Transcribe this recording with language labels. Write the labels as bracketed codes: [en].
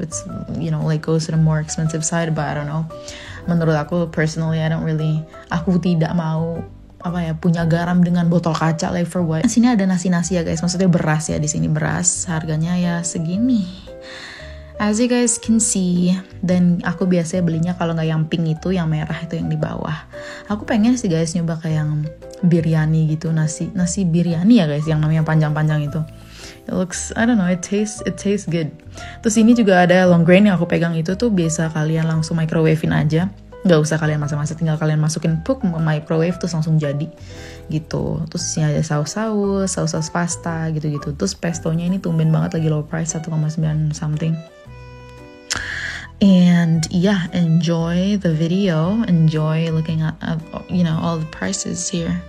[en] It's like goes to the more expensive side, but I don't know. [id] Menurut aku personally, aku tidak mau punya garam dengan botol kaca, [en] like for what. [id] Sini ada nasi-nasi ya guys, maksudnya beras ya, di sini beras, harganya ya segini. [en] As you guys can see, [id] dan aku biasanya belinya kalau nggak yang pink itu, yang merah itu yang di bawah. Aku pengen sih guys nyoba kayak yang biryani gitu, nasi biryani ya guys, yang namanya panjang-panjang itu. [en] It looks, I don't know, it tastes good. [id] Terus ini juga ada long grain yang aku pegang, itu tuh biasa kalian langsung microwave-in aja. Nggak usah kalian masak-masak, tinggal kalian masukin microwave terus langsung jadi gitu. Terus ini ada saus pasta gitu-gitu. Terus pestonya ini tumben banget lagi low price, 1,9 something. [en] And yeah, enjoy the video, enjoy looking at all the prices here.